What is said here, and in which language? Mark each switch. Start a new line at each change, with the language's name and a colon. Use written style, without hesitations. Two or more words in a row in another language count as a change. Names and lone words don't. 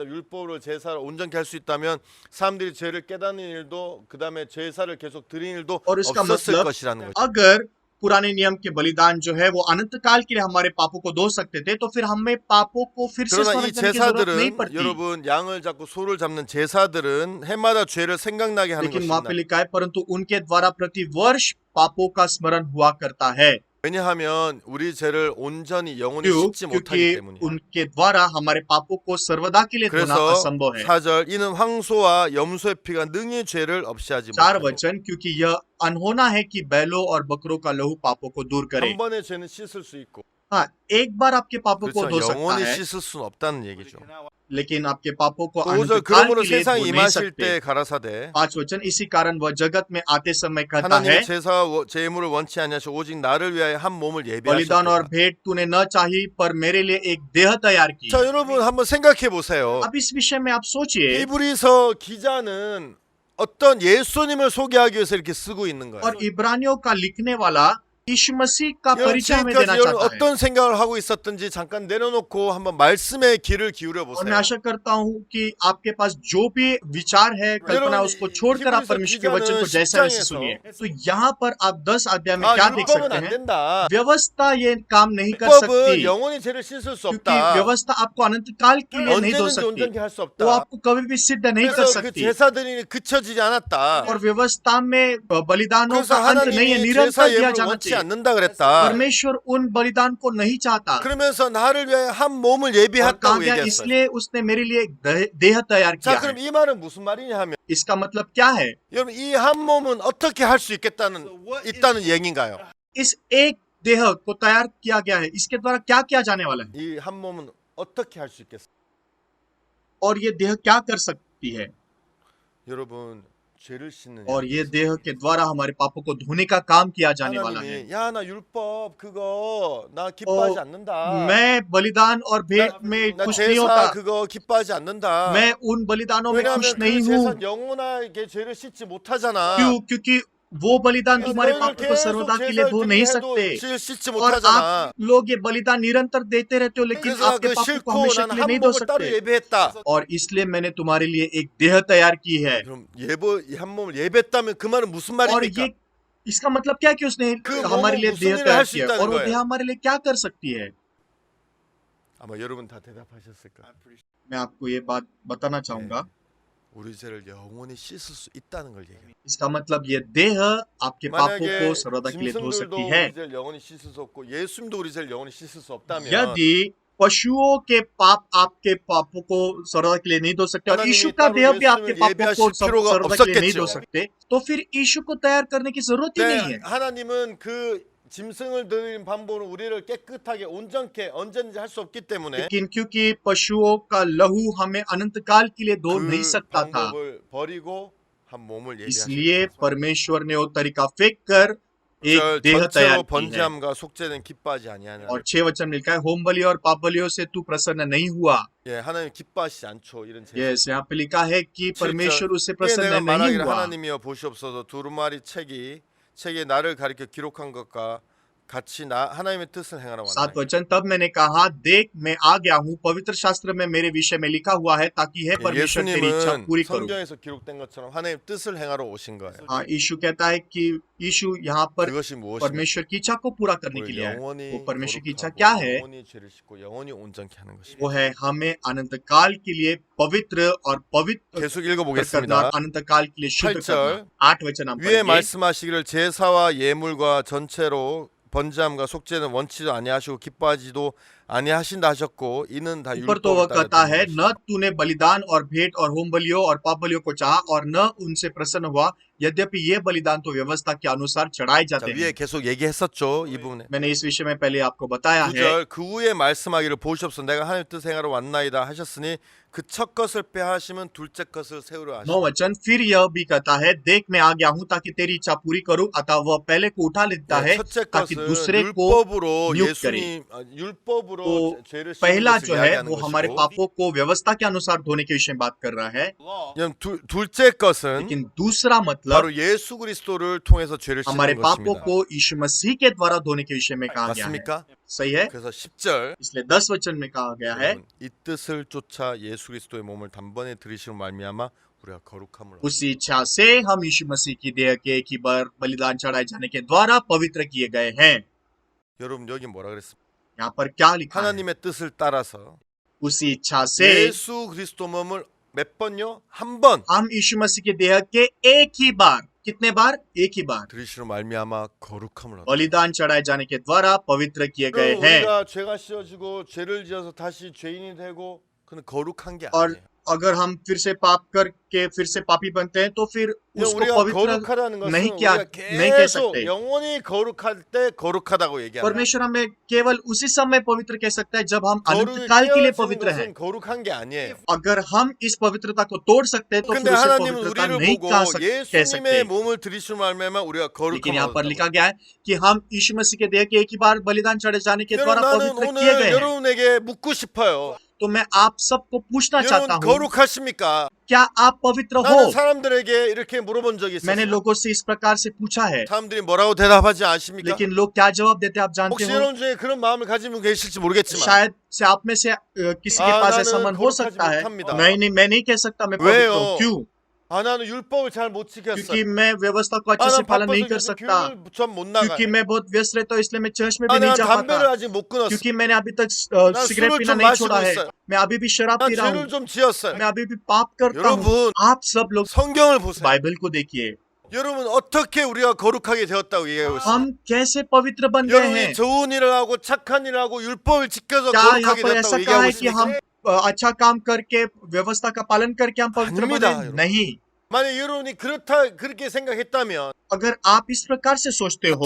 Korean: 율법으로 제사를 온전케 할 수 있다면 사람들이 죄를 깨닫는 일도 그다음에 제사를 계속 드리는 일도
Hindi: और इसका
Korean: 없었을
Hindi: मतलब
Korean: 것이라는 거죠.
Hindi: अगर पुराने नियम के बलिदान जो है वो अनंत काल के लिए हमारे पापों को धो सकते थे, तो फिर हमें पापों को फिर से
Korean: 그러나
Hindi: स्मरण
Korean: 이
Hindi: करने की जरूरत नहीं
Korean: 제사들은
Hindi: पड़ती।
Korean: 여러분 양을 잡고 소를 잡는 제사들은 해마다 죄를 생각나게 하는
Hindi: लेकिन वहां पे
Korean: 것입니다.
Hindi: लिखा है परंतु उनके द्वारा प्रति वर्ष पापों का स्मरण हुआ करता है।
Korean: 왜냐하면 우리 죄를 온전히 영원히
Hindi: क्यों?
Korean: 씻지 못하기
Hindi: क्योंकि
Korean: 때문이에요.
Hindi: उनके द्वारा हमारे पापों को सर्वदा के लिए धोना
Korean: 그래서
Hindi: असंभव है।
Korean: 4절 이는 황소와 염소의 피가 능히 죄를 없이 하지
Hindi: चार
Korean: 못하고
Hindi: वचन, क्योंकि यह अनहोना है कि बैलों और बकरों का लहू पापों को दूर करे।
Korean: 한 번의 죄는 씻을 수 있고
Hindi: हाँ, एक बार आपके पापों को
Korean: 그렇죠.
Hindi: धो सकता
Korean: 영원히
Hindi: है,
Korean: 씻을 수는 없다는 얘기죠.
Hindi: लेकिन आपके पापों को
Korean: 또
Hindi: अनंत
Korean: 5절
Hindi: काल
Korean: 그러므로
Hindi: के लिए
Korean: 세상
Hindi: धो नहीं
Korean: 임하실
Hindi: सकते।
Korean: 때 가라사대
Hindi: 5 वचन, इसी कारण वह जगत में आते समय कहता है,
Korean: 하나님의 제사와 제물을 원치 아니하시고 오직 나를 위하여 한 몸을
Hindi: बलिदान और
Korean: 예비하셨다.
Hindi: भेंट तूने न चाही, पर मेरे लिए एक देह तैयार की।
Korean: 자 여러분 한번 생각해 보세요.
Hindi: अब इस विषय में आप सोचिए,
Korean: 히브리서 기자는 어떤 예수님을 소개하기 위해서 이렇게 쓰고 있는 거예요.
Hindi: और इब्रानियों का लिखने वाला यीशु मसीह का
Korean: 여러분
Hindi: परिचय हमें
Korean: 지금까지
Hindi: देना
Korean: 여러분
Hindi: चाहता है।
Korean: 어떤 생각을 하고 있었든지 잠깐 내려놓고 한번 말씀에 귀를 기울여
Hindi: और मैं
Korean: 보세요.
Hindi: आशा करता हूँ कि आपके पास जो भी विचार है, कल्पना, उसको छोड़कर आप परमेश्वर के वचन को जैसा वैसे सुनिए। तो यहाँ पर आप 10 अध्याय में
Korean: 아
Hindi: क्या देख
Korean: 율법은
Hindi: सकते
Korean: 안
Hindi: हैं?
Korean: 된다.
Hindi: व्यवस्था ये काम नहीं कर
Korean: 율법은
Hindi: सकती,
Korean: 영원히 죄를 씻을 수
Hindi: क्योंकि
Korean: 없다.
Hindi: व्यवस्था आपको अनंत काल के लिए नहीं धो
Korean: 언제든지
Hindi: सकती,
Korean: 온전케 할 수
Hindi: वो
Korean: 없다.
Hindi: आपको कभी भी सिद्ध नहीं कर
Korean: 그래서 그
Hindi: सकती।
Korean: 제사들이 그쳐지지 않았다.
Hindi: और व्यवस्था में बलिदानों
Korean: 그래서
Hindi: का अंत नहीं है,
Korean: 하나님이
Hindi: निरंतर
Korean: 제사
Hindi: दिया
Korean: 예물을
Hindi: जाना
Korean: 원치
Hindi: चाहिए।
Korean: 않는다 그랬다.
Hindi: परमेश्वर उन बलिदान को नहीं चाहता,
Korean: 그러면서 나를 위해 한 몸을
Hindi: और कहा
Korean: 예비했다고
Hindi: गया
Korean: 얘기했어요.
Hindi: इसलिए उसने मेरे लिए एक देह तैयार किया
Korean: 자, 그럼
Hindi: है।
Korean: 이 말은 무슨 말이냐 하면
Hindi: इसका मतलब क्या है?
Korean: 여러분 이 한 몸은 어떻게 할 수 있다는 얘기인가요?
Hindi: इस एक देह को तैयार किया गया है, इसके द्वारा क्या किया जाने वाला है,
Korean: 이 한 몸은 어떻게 할 수 있겠어요?
Hindi: और ये देह क्या कर सकती है?
Korean: 여러분 죄를 씻는
Hindi: और ये देह के द्वारा हमारे पापों को धोने का काम किया जाने वाला है।
Korean: 하나님이 야 나 율법 그거 나 기뻐하지 않는다.
Hindi: मैं बलिदान और भेंट में
Korean: 나
Hindi: खुश नहीं
Korean: 제사
Hindi: होता,
Korean: 그거 기뻐하지 않는다.
Hindi: मैं उन बलिदानों में खुश
Korean: 왜냐하면
Hindi: नहीं
Korean: 그
Hindi: हूँ।
Korean: 제사 영원하게 죄를 씻지 못하잖아.
Hindi: क्यों? क्योंकि वो बलिदान तुम्हारे
Korean: 너희들
Hindi: पापों को सर्वदा
Korean: 계속
Hindi: के लिए धो
Korean: 제사를
Hindi: नहीं
Korean: 드리게
Hindi: सकते,
Korean: 해도 죄를 씻지
Hindi: और
Korean: 못하잖아.
Hindi: आप लोग ये बलिदान निरंतर देते रहते हो, लेकिन
Korean: 그래서
Hindi: आपके
Korean: 그
Hindi: पापों को
Korean: 싫고
Hindi: हमेशा
Korean: 난
Hindi: के लिए
Korean: 한
Hindi: नहीं धो
Korean: 몸을 따로
Hindi: सकते।
Korean: 예배했다.
Hindi: और इसलिए मैंने तुम्हारे लिए एक देह तैयार की है।
Korean: 그럼 한 몸을 예배했다면 그 말은 무슨
Hindi: और
Korean: 말입니까?
Hindi: ये इसका मतलब क्या है कि उसने
Korean: 그
Hindi: हमारे लिए
Korean: 몸은
Hindi: देह
Korean: 무슨 일을
Hindi: तैयार
Korean: 할수
Hindi: किया,
Korean: 있다는
Hindi: और वो
Korean: 거예요?
Hindi: देह हमारे लिए क्या कर सकती है?
Korean: 아마 여러분 다 대답하셨을 거예요.
Hindi: मैं आपको ये बात बताना चाहूंगा।
Korean: 우리 죄를 영원히 씻을 수 있다는 걸 얘기해요.
Hindi: इसका मतलब ये देह आपके पापों
Korean: 만약에
Hindi: को सर्वदा के लिए धो
Korean: 짐승들도
Hindi: सकती है।
Korean: 우리 죄를 영원히 씻을 수 없고 예수님도 우리 죄를 영원히 씻을 수 없다면
Hindi: यदि पशुओं के पाप आपके पापों को सर्वदा के लिए नहीं धो सकते, और
Korean: 하나님이
Hindi: यीशु का
Korean: 따로
Hindi: देह भी आपके
Korean: 예수님을
Hindi: पापों को
Korean: 예비하실 필요가
Hindi: सर्वदा के लिए नहीं
Korean: 없었겠죠.
Hindi: धो सकते, तो फिर यीशु को तैयार करने की जरूरत ही नहीं
Korean: 네,
Hindi: है।
Korean: 하나님은 그 짐승을 드리는 방법으로 우리를 깨끗하게 온전케 언제든지 할 수 없기 때문에
Hindi: लेकिन क्योंकि पशुओं का लहू हमें अनंत काल के लिए धो नहीं
Korean: 그
Hindi: सकता था,
Korean: 방법을 버리고 한 몸을
Hindi: इसलिए
Korean: 예비하셨다.
Hindi: परमेश्वर ने वो तरीका फेंक कर एक देह तैयार
Korean: 전체로
Hindi: की है।
Korean: 번제함과 속죄는 기뻐하지 아니하냐.
Hindi: और 6 वचन मिलता है होम बलि और पाप बलियों से तू प्रसन्न नहीं हुआ।
Korean: 예, 하나님 기뻐하시지 않죠. 이런 제사.
Hindi: यस यहाँ पे लिखा है कि परमेश्वर उससे
Korean: 이게
Hindi: प्रसन्न
Korean: 내가
Hindi: नहीं
Korean: 말하기를
Hindi: हुआ।
Korean: 하나님이여 보시옵소서 두루마리 책에 나를 가리켜 기록한 것과 같이 하나님의 뜻을 행하러
Hindi: 7
Korean: 왔나니.
Hindi: वचन तब मैंने कहा देख मैं आ गया हूँ पवित्र शास्त्र में मेरे विषय में लिखा हुआ है ताकि है परमेश्वर तेरी इच्छा
Korean: 예수님은
Hindi: पूरी करूं।
Korean: 성경에서 기록된 것처럼 하나님의 뜻을 행하러 오신 거예요.
Hindi: हाँ यीशु कहता है कि यीशु यहाँ पर
Korean: 그것이 무엇입니까?
Hindi: परमेश्वर की इच्छा को पूरा करने के
Korean: 우리
Hindi: लिए है।
Korean: 영원히
Hindi: वो परमेश्वर की इच्छा
Korean: 거룩하고
Hindi: क्या है?
Korean: 영원히 죄를 씻고 영원히 온전케 하는
Hindi: वो
Korean: 것입니다.
Hindi: है हमें अनंत काल के लिए पवित्र और पवित्र
Korean: 계속
Hindi: करना और
Korean: 읽어보겠습니다.
Hindi: अनंत काल के लिए शुद्ध
Korean: 8절.
Hindi: करना। 8 वचन हम
Korean: 위에
Hindi: पढ़ेंगे।
Korean: 말씀하시기를 제사와 예물과 전체로 번제함과 속죄는 원치도 아니하시고 기뻐하지도 아니하신다 하셨고 이는 다
Hindi: ऊपर तो वह
Korean: 율법을
Hindi: कहता
Korean: 따라
Hindi: है
Korean: 되는
Hindi: न
Korean: 것이다.
Hindi: तूने बलिदान और भेंट और होम बलियों और पाप बलियों को चाहा और न उनसे प्रसन्न हुआ यद्यपि ये बलिदान तो व्यवस्था के अनुसार चढ़ाए
Korean: 자,
Hindi: जाते
Korean: 위에
Hindi: हैं।
Korean: 계속 얘기했었죠. 이 부분에.
Hindi: मैंने इस विषय में पहले आपको बताया है।
Korean: 9절 그 후에 말씀하기를 보시옵소서 내가 하나님 뜻 행하러 왔나이다 하셨으니 그 첫 것을 빼하시면 둘째 것을 세우려
Hindi: 9
Korean: 하시니
Hindi: वचन फिर यह भी कहता है देख मैं आ गया हूँ ताकि तेरी इच्छा पूरी करूं अतः वह पहले को उठा लेता है
Korean: 첫째
Hindi: ताकि
Korean: 것은
Hindi: दूसरे को
Korean: 율법으로
Hindi: नियुक्त करे।
Korean: 율법으로
Hindi: तो
Korean: 죄를 씻는
Hindi: पहला
Korean: 것을
Hindi: जो है
Korean: 이야기하는
Hindi: वो हमारे
Korean: 것이고
Hindi: पापों को व्यवस्था के अनुसार धोने के विषय में बात कर रहा है।
Korean: 그냥 둘째 것은
Hindi: लेकिन दूसरा मतलब
Korean: 바로 예수 그리스도를 통해서 죄를
Hindi: हमारे
Korean: 씻는
Hindi: पापों
Korean: 것입니다.
Hindi: को यीशु मसीह के द्वारा धोने के विषय में कहा गया है।
Korean: 맞습니까?
Hindi: सही है।
Korean: 그래서 10절
Hindi: इसलिए 10 वचन में कहा गया है
Korean: 여러분, 이 뜻을 쫓아 예수 그리스도의 몸을 단번에 들이시는 말미암아 우리가 거룩함을 얻습니다.
Hindi: उसी इच्छा से हम यीशु मसीह की देह के एक ही बार बलिदान चढ़ाए जाने के द्वारा पवित्र किए गए हैं।
Korean: 여러분 여기 뭐라 그랬습니까?
Hindi: यहाँ पर क्या लिखा है?
Korean: 하나님의 뜻을 따라서
Hindi: उसी इच्छा से
Korean: 예수 그리스도 몸을 몇 번요? 한 번
Hindi: हम यीशु मसीह के देह के एक ही बार कितने बार? एक ही बार
Korean: 들이시는 말미암아 거룩함을 얻습니다.
Hindi: बलिदान चढ़ाए जाने के द्वारा पवित्र किए गए
Korean: 그럼
Hindi: हैं।
Korean: 우리가 죄가 씌어지고 죄를 지어서 다시 죄인이 되고 그는 거룩한 게
Hindi: और
Korean: 아니에요.
Hindi: अगर हम फिर से पाप करके फिर से पापी बनते हैं तो फिर
Korean: 그냥
Hindi: उसको
Korean: 우리가
Hindi: पवित्र
Korean: 거룩하다는 것은
Hindi: नहीं क्या
Korean: 우리가
Hindi: नहीं कह
Korean: 계속
Hindi: सकते।
Korean: 영원히 거룩할 때 거룩하다고 얘기하는
Hindi: परमेश्वर हमें केवल उसी समय पवित्र कह सकता है जब हम अनंत
Korean: 거룩이
Hindi: काल के लिए
Korean: 깨어지는
Hindi: पवित्र हैं।
Korean: 것은 거룩한 게 아니에요.
Hindi: अगर हम इस पवित्रता को तोड़ सकते हैं तो
Korean: 근데
Hindi: फिर उसे
Korean: 하나님은
Hindi: पवित्रता
Korean: 우리를
Hindi: नहीं
Korean: 보고
Hindi: कह सकते।
Korean: 예수님의 몸을 들이시는 말미암아 우리가
Hindi: लेकिन
Korean: 거룩함을
Hindi: यहाँ पर
Korean: 얻었다고.
Hindi: लिखा गया है कि हम यीशु मसीह के देह के एक ही बार बलिदान चढ़े जाने के
Korean: 여러분
Hindi: द्वारा
Korean: 나는
Hindi: पवित्र किए
Korean: 오늘
Hindi: गए हैं।
Korean: 여러분에게 묻고 싶어요.
Hindi: तो मैं आप सबको पूछना चाहता
Korean: 여러분
Hindi: हूँ
Korean: 거룩하십니까?
Hindi: क्या आप पवित्र
Korean: 나는
Hindi: हो?
Korean: 사람들에게 이렇게 물어본 적이
Hindi: मैंने
Korean: 있어요.
Hindi: लोगों से इस प्रकार से पूछा है
Korean: 사람들이 뭐라고 대답하지 아십니까?
Hindi: लेकिन लोग क्या जवाब देते हैं आप जानते
Korean: 혹시
Hindi: हो?
Korean: 여러분 중에 그런 마음을 가지고 계실지 모르겠지만
Hindi: शायद से आप में से किसी के
Korean: 아,
Hindi: पास
Korean: 나는
Hindi: ऐसा मन हो
Korean: 거룩하지
Hindi: सकता है।
Korean: 못합니다.
Hindi: नहीं मैं नहीं कह सकता मैं पवित्र
Korean: 왜요?
Hindi: हूँ। क्यों?
Korean: 아 나는 율법을 잘 못
Hindi: क्योंकि
Korean: 지켰어요.
Hindi: मैं व्यवस्था को अच्छे
Korean: 아
Hindi: से
Korean: 난
Hindi: पालन नहीं
Korean: 바빠서
Hindi: कर
Korean: 요즘
Hindi: सकता,
Korean: 교회를 전못 나가요.
Hindi: क्योंकि मैं बहुत व्यस्त रहता हूँ इसलिए मैं चर्च में भी
Korean: 아
Hindi: नहीं
Korean: 난
Hindi: जा
Korean: 담배를
Hindi: पाता,
Korean: 아직 못 끊었어.
Hindi: क्योंकि मैंने अभी तक
Korean: 난
Hindi: सिगरेट
Korean: 술을
Hindi: पीना
Korean: 좀
Hindi: नहीं
Korean: 마시고
Hindi: छोड़ा है,
Korean: 있어요.
Hindi: मैं अभी भी शराब
Korean: 난
Hindi: पी रहा
Korean: 죄를
Hindi: हूँ,
Korean: 좀 지었어요.
Hindi: मैं अभी भी पाप करता हूँ।
Korean: 여러분
Hindi: आप सब लोग
Korean: 성경을 보세요.
Hindi: बाइबल को देखिए,
Korean: 여러분 어떻게 우리가 거룩하게 되었다고 얘기하고 있어요.
Hindi: हम कैसे पवित्र बन गए हैं।
Korean: 여러분이 좋은 일을 하고 착한 일을 하고 율법을 지켜서
Hindi: क्या यहाँ
Korean: 거룩하게
Hindi: पर ऐसा
Korean: 되었다고
Hindi: कहा
Korean: 얘기하고
Hindi: है कि हम
Korean: 있습니까?
Hindi: अच्छा काम करके व्यवस्था का पालन करके हम पवित्र
Korean: 아닙니다,
Hindi: बने?
Korean: 여러분.
Hindi: नहीं।
Korean: 만약 여러분이 그렇게 생각했다면
Hindi: अगर आप इस प्रकार से सोचते हो